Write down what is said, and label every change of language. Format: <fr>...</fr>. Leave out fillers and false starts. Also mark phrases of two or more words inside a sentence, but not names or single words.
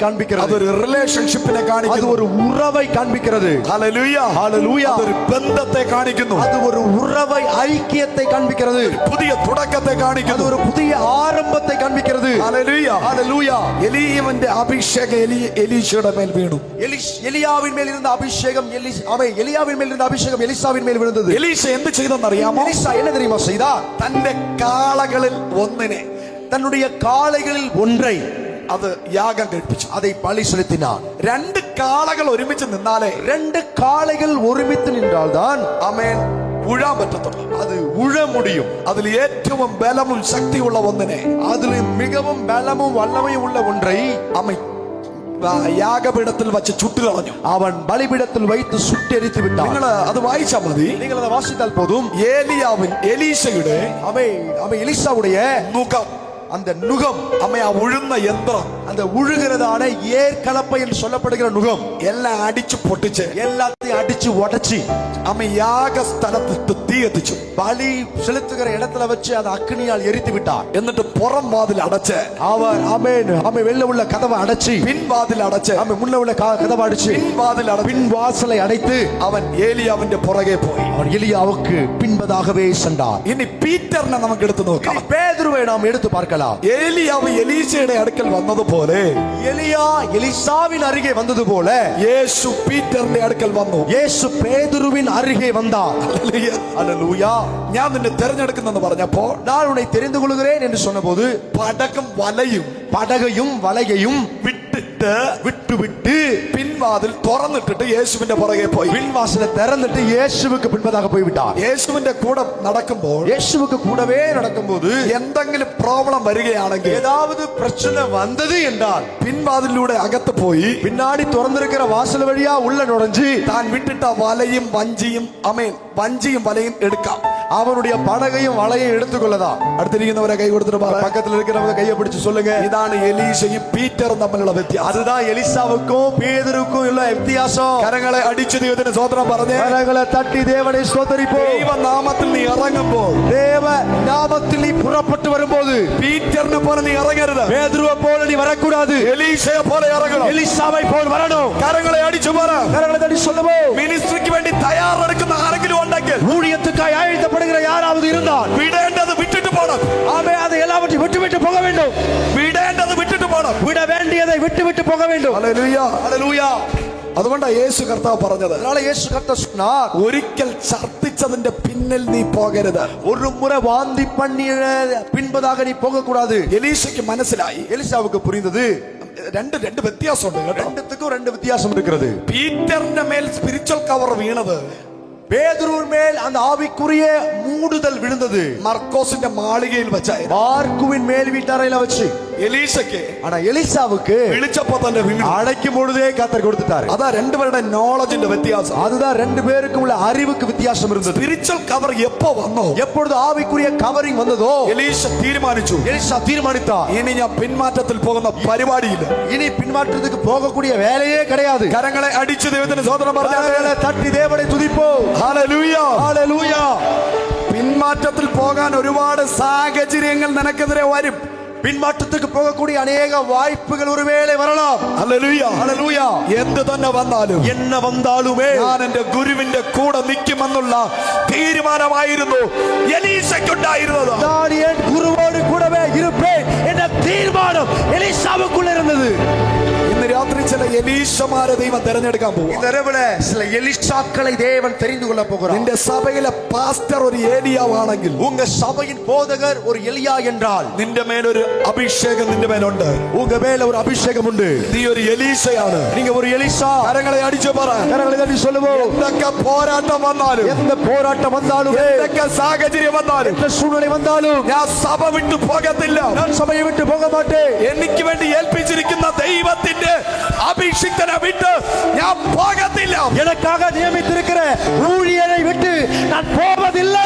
<ml>അതൊരു റിലേഷൻഷിപ്പിനെ</ml> <ta>அது</ta> <ml>കാണിക്കുന്നു.</ml> <ta>ஒரு உறவை காண்பிக்கிறது.</ta> <ml>ഹല്ലേലൂയ. ഹല്ലേലൂയ. അതൊരു ബന്ധത്തെ കാണിക്കുന്നു.</ml> <ta>அது ஒரு உறவை ஐக்கியத்தை காண்பிக்கிறது.</ta> <ml>പുതിയ തുടക്കത്തെ</ml> <ta>அது</ta> <ml>കാണിക്കുന്നു.</ml> <ta>ஒரு புதிய ஆரம்பத்தை காண்பிக்கிறது.</ta> <ml>ഹല്ലേലൂയ. ഹല്ലേലൂയ. എലീയാവിന്റെ അഭിഷേകം എലീശയുടെ മേൽ വീണു.</ml> <ta>எலியாவின் மேல் இருந்த அபிஷேகம் எலியாவின் மேல் இருந்த அபிஷேகம் எலிசாவின் மேல் விழுந்தது.</ta> <ml>എലീശ എന്ത് ചെയ്തെന്നറിയാമോ?</ml> <ta>எலிசா என்ன தெரியுமா செய்தார்?</ta> <ml>തന്റെ കാളകളിൽ ഒന്നിനെ,</ml> <ta>தன்னுடைய காளைகளில் ஒன்றை</ta> <ml>അത് യാഗം കഴിപ്പിച്ചു.</ml> <ta>அதை பலி செலுத்தினார்.</ta> <ml>രണ്ട് കാളകൾ ഒരുമിച്ച് നിന്നാലേ</ml> <ta>ரெண்டு காளைகள் ஒருமித்து நின்றால்தான்</ta> <ml>ആമേൻ ഉഴാൻ പറ്റത്തുള്ളൂ.</ml> <ta>அது உழ முடியும்.</ta> <ml>അതിൽ ഏറ്റവും ബലവും ശക്തിയുള്ള ഒന്നിനെ,</ml> <ta>அதில் மிகவும் பலமும் வல்லமையும் உள்ள ஒன்றை</ta> <ml>ആമേൻ യാഗപീഠത്തിൽ വച്ച് ചുട്ടുകളഞ്ഞു.</ml> <ta>அவன் பலிபீடத்தில் வைத்து சுட்டெரித்து விட்டான்.</ta> <ml>നിങ്ങൾ അത് വായിച്ചാൽ മതി.</ml> <ta>நீங்கள் அதை வாசித்தால் போதும்.</ta> <ml>എലീശയുടെ</ml> <ta>அவன் எலிசாவுடைய</ta> <ml>മുഖം,</ml> <ta>அந்த நுகம்,</ta> <ml>ആ ഉഴുന്ന യന്ത്രം,</ml> <ta>அந்த உழுகிறதான ஏற்கலப்பை என்று சொல்லப்படுகிற நுகம்</ta> <ml>എല്ലാം അടിച്ചു പൊട്ടിച്ച്</ml> <ta>எல்லாத்தையும் அடிச்சு உடைச்சி</ta> <ml>യാഗസ്ഥലത്തിട്ട് തീ കത്തിച്ചു.</ml> <ta>பலி செலுத்துகிற இடத்துல வச்சு அதை அக்னியால் எரித்து விட்டார்.</ta> <ml>എന്നിട്ട് പുറം വാതിൽ അടച്ച്,</ml> <ta>அவன் வெளில உள்ள கதவை அடைச்சி,</ta> <ml>പിൻവാതിൽ അടച്ച്,</ml> <ta>அவன் முன்ன உள்ள கதவை அடிச்சு,</ta> <ml>പിൻവാതിൽ</ml> <ta>பின் வாசலை அடைத்து</ta> <ml>അവൻ ഏലിയാവിന്റെ പുറകെ പോയി.</ml> <ta>அவன் எலியாவுக்கு பின்பதாகவே சென்றார்.</ta> <ml>ഇനി പീറ്ററിനെ നമുക്ക് എടുത്തു നോക്കാം.</ml> <ta>பேதுருவை நாம் எடுத்து பார்க்கலாம்.</ta> <ml>ഏലിയാവ് എലീശയുടെ അടുക്കൽ വന്നതുപോലെ</ml> <ta>எலியா எலிசாவின் அருகே வந்தது போல</ta> <ml>യേശു പീറ്ററിന്റെ അടുക്കൽ വന്നു.</ml> <ta>இயேசு பேதுருவின் அருகே வந்தார். அல்லேலூயா.</ta> <ml>ഞാൻ നിന്നെ തെരഞ്ഞെടുക്കുന്നെന്ന് പറഞ്ഞപ്പോ,</ml> <ta>நான் உன்னை தெரிந்து கொள்கிறேன் என்று சொன்னபோது</ta> <ml>പടകം വലയും</ml> <ta>படகையும் வலையையும்</ta> <ml>വിട്ടുവിട്ട് പിൻവാതിൽ തുറന്നിട്ടിട്ട് യേശുവിന്റെ പുറകെ പോയി.</ml> <ta>பின்வாசலை திறந்துட்டு இயேசுவுக்கு பின்பதாக போய்விட்டார்.</ta> <ml>യേശുവിന്റെ കൂടെ നടക്കുമ്പോൾ,</ml> <ta>இயேசுவுக்கு கூடவே நடக்கும்போது</ta> <ml>എന്തെങ്കിലും പ്രോബ്ലം വരികയാണെങ്കിൽ,</ml> <ta>ஏதாவது பிரச்சனை வந்தது என்றால்</ta> <ml>പിൻവാതിലൂടെ അകത്ത് പോയി</ml> <ta>பின்னாடி திறந்திருக்கிற வாசல் வழியா உள்ள நுழைஞ்சு</ta> <ml>താൻ വിട്ടിട്ട വലയും വഞ്ചിയും വഞ്ചിയും വലയും എടുക്കാം.</ml> <ta>அவனுடைய படகையும் வலையும் எடுத்துக்கொள்ளதான்.</ta> <ml>അടുത്തിരിക്കുന്നവരെ കൈ കൊടുത്തിട്ട് പറ,</ml> <ta>பக்கத்துல இருக்கிறவங்க கையை பிடிச்சு சொல்லுங்க,</ta> <ml>ഇതാണ് എലീശയും പീറ്ററും തമ്മിലുള്ള വ്യത്യാസം.</ml> <ta>அதுதான் எலிசாவுக்கும் பேதுருக்கும் உள்ள வித்தியாசம்.</ta> <ml>കരങ്ങളെ അടിച്ചു ദൈവത്തിന് സ്തോത്രം പറഞ്ഞേ.</ml> <ta>கரங்களை தட்டி தேவனை ஸ்தோத்திரிப்போம்.</ta> <ml>ദൈവനാമത്തിൽ നീ ഇറങ്ങുമ്പോൾ,</ml> <ta>தேவ நாமத்தில் நீ புறப்பட்டு வரும்போது</ta> <ml>പീറ്ററിനെ പോലെ നീ ഇറങ്ങരുത്.</ml> <ta>பேதுருவை போல நீ வரக்கூடாது.</ta> <ml>എലീശയെ പോലെ ഇറങ്ങണം.</ml> <ta>எலிசாவை போல் வரணும்.</ta> <ml>കരങ്ങളെ അടിച്ചു പറ.</ml> <ta>கரங்களை தட்டி சொல்லுவோம்.</ta> <ml>മിനിസ്ട്രിക്ക് വേണ്ടി തയ്യാറെടുക്കുന്ന ആരെങ്കിലും ഉണ്ടെങ്കിൽ,</ml> <ta>ஊழியத்துக்காய் ஆயத்தப்படுகிற யாராவது இருந்தால்</ta> <ml>വിടേണ്ടത് വിട്ടിട്ട് പോണം.</ml> <ta>ஆமே அதை எல்லாவற்றையும் விட்டு போக வேண்டும்.</ta> <ml>വിടേണ്ടത് വിട്ടിട്ട് പോണം.</ml> <ta>விட வேண்டியதை விட்டு போக வேண்டும்.</ta> <ml>ഹല്ലേലൂയ.</ml> <ta>ஹல்லேலூயா.</ta> <ml>അതുകൊണ്ടാ യേശു കർത്താവ് പറഞ്ഞത്,</ml> <ta>அதனால இயேசு கர்த்தர் சொன்னார்,</ta> <ml>ഒരിക്കൽ ഛർദ്ദിച്ചതിന്റെ പിന്നിൽ നീ പോകരുത്.</ml> <ta>ஒரு முறை வாந்தி பண்ணிய பின்பதாக நீ போக கூடாது.</ta> <ml>എലീശയ്ക്ക് മനസ്സിലായി.</ml> <ta>எலிசாவுக்கு புரிந்தது,</ta> <ml>രണ്ട് വ്യത്യാസമുണ്ട് കേട്ടോ.</ml> <ta>ரெண்டுத்துக்கும் ரெண்டு வித்தியாசம் இருக்கிறது.</ta> <ml>പീറ്ററിന്റെ മേൽ</ml> <en>spiritual cover</en> <ml>വീണത്</ml> <ta>பேதுருவின் மேல் அந்த ஆவிக்குரிய மூடுதல் விழுந்தது</ta> <ml>മർക്കോസിന്റെ മാളികയിൽ വെച്ചായിരുന്നു.</ml> <ta>மார்க்குவின் மேல் வீட்டறையில வச்சு.</ta> <ml>എലീശയ്ക്ക്</ml> <ta>ஆனா எலிசாவுக்கு</ta> <ml>വിളിച്ചപ്പോ തന്നെ വീണു.</ml> <ta>அடைக்கும் பொழுதே கர்த்தர் கொடுத்துட்டாரு.</ta> <ml>അതാ രണ്ടുപേരുടെ നോളജിന്റെ വ്യത്യാസം.</ml> <ta>அதுதான் ரெண்டு பேருக்கு உள்ள அறிவுக்கு வித்தியாசம் இருந்தது.</ta> <en>spiritual cover</en> <ml>എപ്പോ വന്നോ,</ml> <ta>எப்பொழுது ஆவிக்குரிய கவரிங் வந்ததோ</ta> <ml>എലീശ തീരുമാനിച്ചു,</ml> <ta>எலிசா தீர்மானித்தார்,</ta> <ml>ഇനി ഞാൻ പിന്മാറ്റത്തിൽ പോകുന്ന പരിപാടിയില്ല.</ml> <ta>இனி பின்மாற்றத்துக்கு போகக்கூடிய வேலையே கிடையாது.</ta> <ml>കരങ്ങളെ അടിച്ചു ദൈവത്തിന് സ്തോത്രം പറഞ്ഞാൽ</ml> <ta>கரங்களை தட்டி தேவனை துதிப்போம்.</ta> <ml>ഹല്ലേലൂയ.</ml> <ta>ஹல்லேலூயா.</ta> <ml>പിന്മാറ്റത്തിൽ പോകാൻ ഒരുപാട് സാഹചര്യങ്ങൾ നിനക്കെതിരെ വരും.</ml> <ta>பின்மாற்றத்துக்கு போகக்கூடிய அநேக வாய்ப்புகள் ஒருவேளை வரலாம்.</ta> <ml>ഹല്ലേലൂയ.</ml> <ta>ஹல்லேலூயா.</ta> <ml>എന്ത് തന്നെ വന്നാലും,</ml> <ta>என்ன வந்தாலுமே</ta> <ml>ഞാൻ എന്റെ ഗുരുവിന്റെ കൂടെ നിൽക്കുമെന്നുള്ള തീരുമാനമായിരുന്നു എലീശയ്ക്കുണ്ടായിരുന്നത്.</ml> <ta>நான் என் குருவோடு கூடவே இருப்பேன் என்ற தீர்மானம் எலிசாவுக்குள்ள இருந்தது.</ta> <ml>ഇന്ന് രാത്രി ചില എലീശമാരെ ദൈവം തെരഞ്ഞെടുക്കാൻ പോകും.</ml> <ta>இந்த இரவுல சில எலிசாக்களை தேவன் தெரிந்து கொள்ள போகிறார்.</ta> <ml>നിന്റെ സഭയിലെ പാസ്റ്റർ ഒരു ഏലിയാവാണെങ്കിൽ,</ml> <ta>உங்க சபையின் போதகர் ஒரு எலியா என்றால்,</ta> <ml>നിന്റെ മേലൊരു അഭിഷേകം നിന്റെ മേലുണ്ട്.</ml> <ta>உங்க மேல ஒரு அபிஷேகம் உண்டு.</ta> <ml>നീ ഒരു എലീശയാണ്.</ml> <ta>நீங்க ஒரு எலிசா.</ta> <ml>കരങ്ങളെ അടിച്ചു പറ.</ml> <ta>கரங்களை தட்டி சொல்லுவோம்.</ta> <ml>എന്തൊക്കെ പോരാട്ടം വന്നാലും,</ml> <ta>எந்த போராட்டம் வந்தாலும்,</ta> <ml>എന്തൊക്കെ സാഹചര്യം വന്നാലും,</ml> <ta>எந்த சூழ்நிலை வந்தாலும்</ta> <ml>ഞാൻ സഭ വിട്ടു പോകത്തില്ല.</ml> <ta>நான் சபையை விட்டு போக மாட்டேன்.</ta> <ml>എനിക്ക് വേണ്ടി ഏൽപ്പിച്ചിരിക്കുന്ന ദൈവത്തിന്റെ അഭിഷിക്തനെ വിട്ട് ഞാൻ പോകത്തില്ല.</ml> <ta>எனக்காக நியமித்திருக்கிற ஊழியரை விட்டு நான் போவதில்லை.</ta>